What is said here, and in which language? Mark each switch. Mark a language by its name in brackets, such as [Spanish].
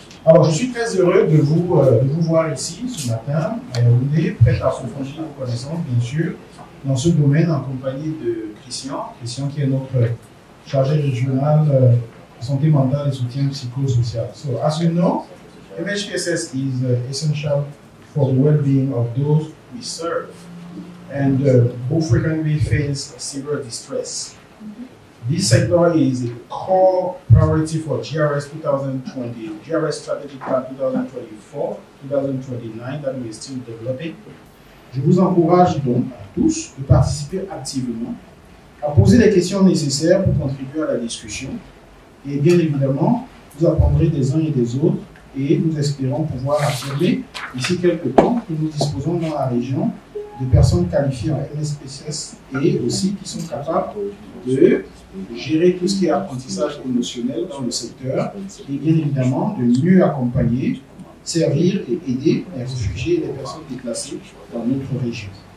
[French] Alors, je suis très heureux de vous voir ici ce matin à Yaoundé, prêt à approfondir vos connaissances, bien sûr, dans ce domaine en compagnie de Christian qui est notre chargé régional de santé mentale et soutien psychosocial. [English] So, as you know, MHPSS is essential for the well-being of those we serve, and who frequently face severe distress. This sector is a core priority for GRS 2020, GRS Strategic Plan 2024-2029 that we are still developing. [French] Je vous encourage donc à tous de participer activement, à poser les questions nécessaires pour contribuer à la discussion. Et bien évidemment, vous apprendrez des uns et des autres et nous espérons pouvoir affirmer d'ici quelques temps que nous disposons dans la région de personnes qualifiées en MSPSS et aussi qui sont capables de gérer tout ce qui est apprentissage émotionnel dans le secteur et bien évidemment de mieux accompagner, servir et aider les réfugiés et les personnes déplacées dans notre région.